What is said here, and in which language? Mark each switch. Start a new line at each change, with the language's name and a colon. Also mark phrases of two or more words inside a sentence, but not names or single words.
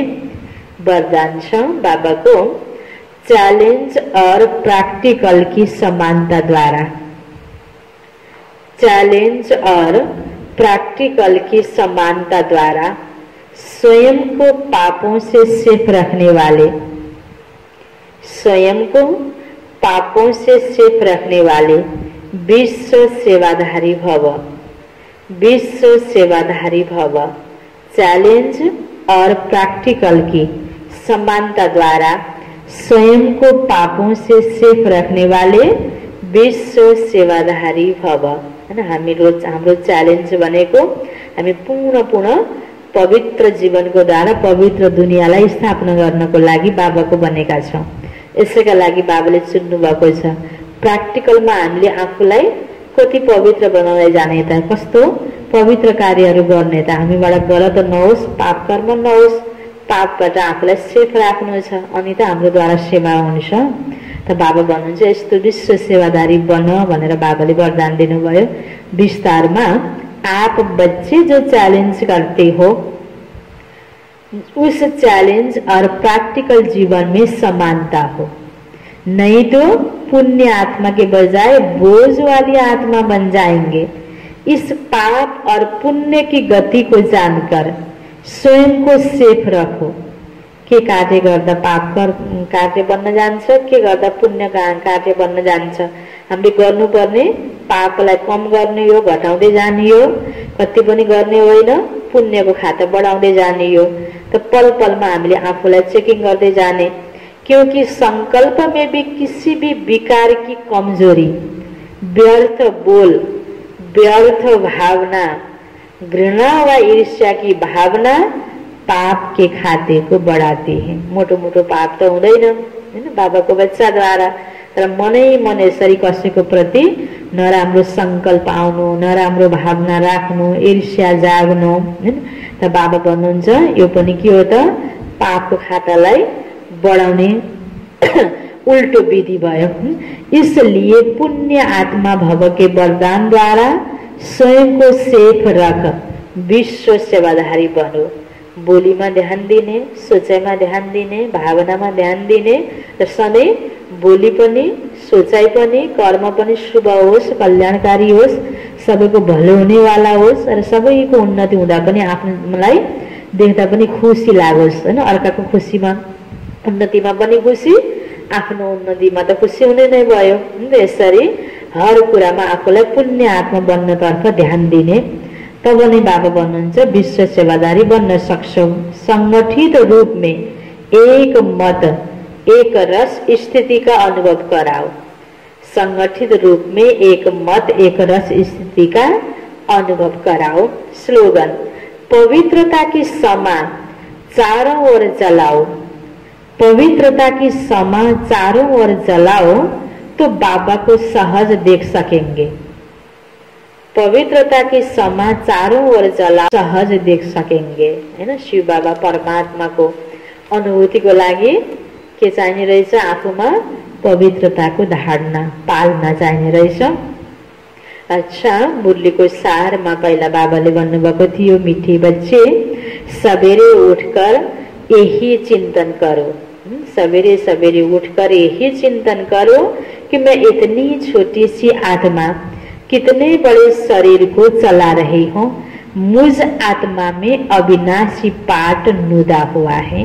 Hindi: वरदान छ बाबा को, चैलेंज और प्रैक्टिकल की समानता द्वारा, चैलेंज और प्रैक्टिकल की समानता द्वारा स्वयं को पापों से सेफ रखने वाले, स्वयं को पापों से सेफ रखने वाले विश्व सेवाधारी भव, विश्व सेवाधारी भव। चैलेंज और प्रैक्टिकल की समानता द्वारा स्वयं को पापों से सेफ रखने वाले विश्व सेवाधारी भव।
Nepali: हैन, हाम्रो च्यालेन्ज भनेको हामी पूर्ण पवित्र जीवनको द्वारा पवित्र दुनियाँलाई स्थापना गर्नको लागि बाबाको बनेका छौं। यसैका लागि बाबाले चुन्नु भएको छ। प्र्याक्टिकलमा हामीले आफूलाई कति पवित्र बनाउँदै जाने त, कस्तो पवित्र कार्यहरू गर्ने त, हामीबाट गलत नहोस्, पाप कर्म नहोस्, पापबाट आफूलाई सेफ राख्नु छ, अनि त हाम्रोद्वारा सेवा हुन्छ। त बाबा भन्नुहुन्छ यस्तो विश्व सेवादारी बन भनेर बाबाले वरदान दिनुभयो। विस्तारमा,
Hindi: आप बच्चे जो चैलेंज करते हो उस चैलेंज और प्रैक्टिकल जीवन में समानता हो, नहीं तो पुण्य आत्मा के बजाय बोझ वाली आत्मा बन जाएंगे। इस पाप और पुण्य की गति को जानकर स्वयं को सेफ रखो।
Nepali: के कार्य गर्दा पाप कार्य बन्न जान्छ, के गर्दा पुण्य कार्य बन्न जान्छ। हामीले गर्नुपर्ने पापलाई कम गर्ने हो, घटाउँदै जाने हो, कति पनि गर्ने होइन, पुण्यको खाता बढाउँदै जाने हो। त पल पलमा हामीले आफूलाई चेकिङ गर्दै जाने,
Hindi: क्योंकि संकल्प में भी किसी भी विकार की कमजोरी, व्यर्थ बोल, व्यर्थ भावना, घृणा व ईर्ष्या की भावना पाप के खाते को बढ़ाती है।
Nepali: मोटो मोटो पाप त हुँदैन हैन बाबाको बच्चाद्वारा, तर मनै मन यसरी कसैको प्रति नराम्रो संकल्प आउनु, नराम्रो भावना राख्नु, ईर्ष्या जाग्नु हैन। त बाबा भन्नुहुन्छ यो पनि के हो त, पापको खातालाई बढ़ाउने उल्टो विधि भयो।
Hindi: इसलिए पुण्य आत्मा भव के वरदान द्वारा स्वयं को सेफ रख, विश्व सेवाधारी बनो।
Nepali: बोलीमा ध्यान दिने, सोचाइमा ध्यान दिने, भावनामा ध्यान दिने र सधैँ बोली पनि, सोचाइ पनि, कर्म पनि शुभ होस्, कल्याणकारी होस्, सबैको भलो हुनेवाला होस् र सबैको उन्नति हुँदा पनि आफूलाई देख्दा पनि खुसी लागोस् हैन। अर्काको खुसीमा, उन्नतिमा पनि खुसी, आफ्नो उन्नतिमा त खुसी हुने नै भयो। यसरी हर कुरामा आफूलाई पुण्य आत्मा बन्नतर्फ ध्यान दिने, तब नै बाबा भन्नुहुन्छ विश्व सेवादारी बन्न सक्छौ।
Hindi: संगठित रूप में एक मत एक रस स्थिति का अनुभव कराओ, संगठित रूप में एक मत एक रस स्थिति का अनुभव कराओ। स्लोगन, पवित्रता की समा चारों ओर जलाओ, पवित्रता की समा चारों ओर जलाओ तो बाबा को सहज देख सकेंगे। पवित्रता की समा चारों ओर जलाओ सहज देख सकेंगे, है ना।
Nepali: शिव बाबा परमात्मा को अनुभूति को लागि के चाहिने रहेछ, आफूमा पवित्रता को धाड्न पाल्न चाहिने रहेछ। अच्छा, मुरलीको सारमा पहिला बाबाले भन्नुभएको थियो,
Hindi: मिठी बच्चे सवेरे उठकर यही चिंतन करो, सवेरे सवेरे उठकर यही चिंतन करो कि मैं इतनी छोटी सी आत्मा कितने बड़े शरीर को चला रही हूँ। मुझ आत्मा में अविनाशी पाठ नुदा हुआ है।